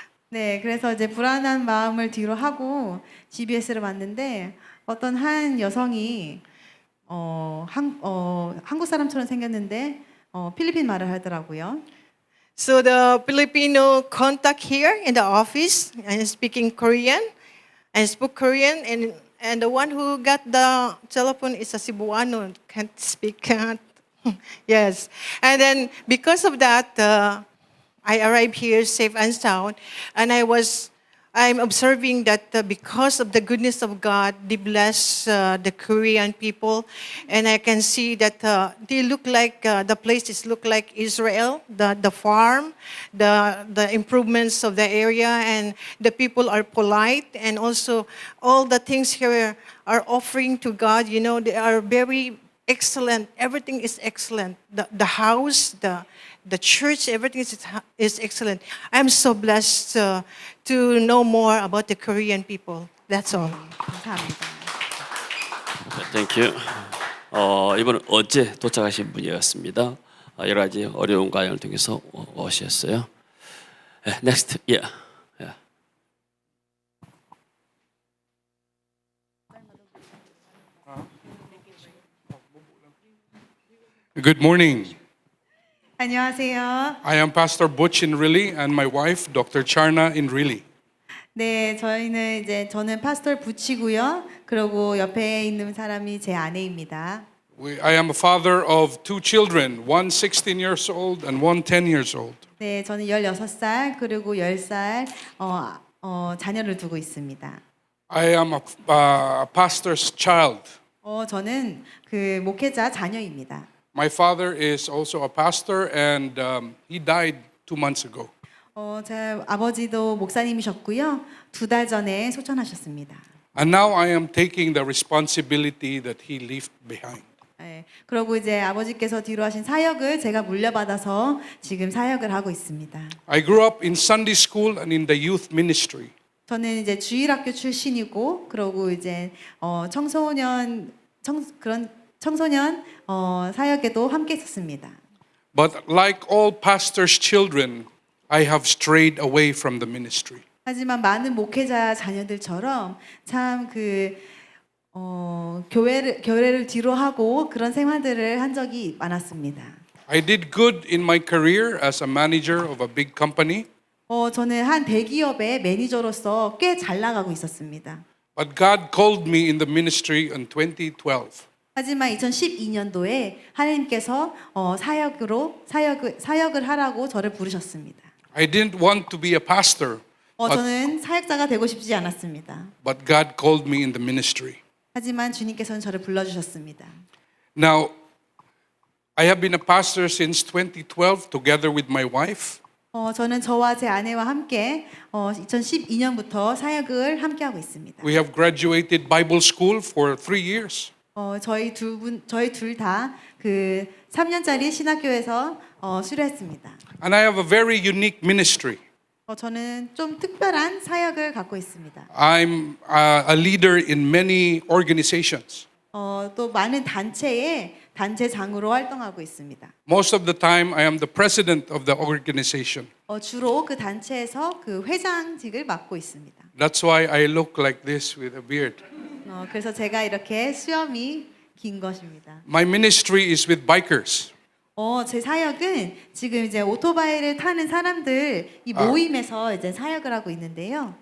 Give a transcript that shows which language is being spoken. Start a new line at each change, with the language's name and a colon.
Korean: 네, 그래서 이제 불안한 마음을 뒤로 하고 GBS를 봤는데 어떤 한 여성이 한국 사람처럼 생겼는데 필리핀 말을 하더라고요.
English: So the Filipino contact here in the office and speaking Korean, and spoke Korean, and the one who got the telephone is a Cebuano, can't speak. Yes, and then because of that, I arrived here safe and sound, and I'm observing that because of the goodness of God, they bless the Korean people, and I can see that they look like the places look like Israel, the farm, the improvements of the area, and the people are polite, and also all the things here are offering to God. You know, they are very excellent. Everything is excellent. The house, the church, everything is excellent. I'm so blessed to know more about the Korean people. That's all.
Korean: 감사합니다. 땡큐. 이번은 어제 도착하신 분이었습니다. 여러 가지 어려운 과정을 통해서 오셨어요.
English: Next, yeah. Good morning.
Korean: 안녕하세요.
English: I am Pastor Butch Inrilli and my wife, Dr. Charna Inrilli.
Korean: 네, 저는 파스tor 부치고요. 그리고 옆에 있는 사람이 제 아내입니다.
English: I am a father of two children, one 16 years old and one 10 years old.
Korean: 네, 저는 16살 그리고 10살 자녀를 두고 있습니다.
English: I am a pastor's child.
Korean: 저는 그 목회자 자녀입니다.
English: My father is also a pastor and he died 2 months ago.
Korean: 제 아버지도 목사님이셨고요. 2달 전에 소천하셨습니다.
English: And now I am taking the responsibility that he left behind.
Korean: 네, 그리고 이제 아버지께서 뒤로 하신 사역을 제가 물려받아서 지금 사역을 하고 있습니다.
English: I grew up in Sunday school and in the youth ministry.
Korean: 저는 이제 주일학교 출신이고, 그리고 이제 청소년 사역에도 함께 있었습니다.
English: But like all pastors' children, I have strayed away from the ministry.
Korean: 하지만 많은 목회자 자녀들처럼 참 교회를 뒤로 하고 그런 생활들을 한 적이 많았습니다.
English: I did good in my career as a manager of a big company.
Korean: 저는 한 대기업의 매니저로서 꽤 잘 나가고 있었습니다.
English: But God called me in the ministry in 2012.
Korean: 하지만 2012년도에 하나님께서 사역을 하라고 저를 부르셨습니다.
English: I didn't want to be a pastor,
Korean: 저는 사역자가 되고 싶지 않았습니다.
English: but God called me in the ministry.
Korean: 하지만 주님께서는 저를 불러주셨습니다.
English: Now, I have been a pastor since 2012 together with my wife.
Korean: 저는 저와 제 아내와 함께 2012년부터 사역을 함께 하고 있습니다.
English: We have graduated Bible school for 3 years.
Korean: 저희 둘 다 그 3년짜리 신학교에서 수료했습니다.
English: And I have a very unique ministry.
Korean: 저는 좀 특별한 사역을 갖고 있습니다.
English: I'm a leader in many organizations.
Korean: 또 많은 단체장으로 활동하고 있습니다.
English: Most of the time, I am the president of the organization.
Korean: 주로 그 단체에서 그 회장직을 맡고 있습니다.
English: That's why I look like this with a beard.
Korean: 그래서 제가 이렇게 수염이 긴 것입니다.
English: My ministry is with bikers.
Korean: 제 사역은 지금 이제 오토바이를 타는 사람들 이 모임에서 이제 사역을 하고 있는데요.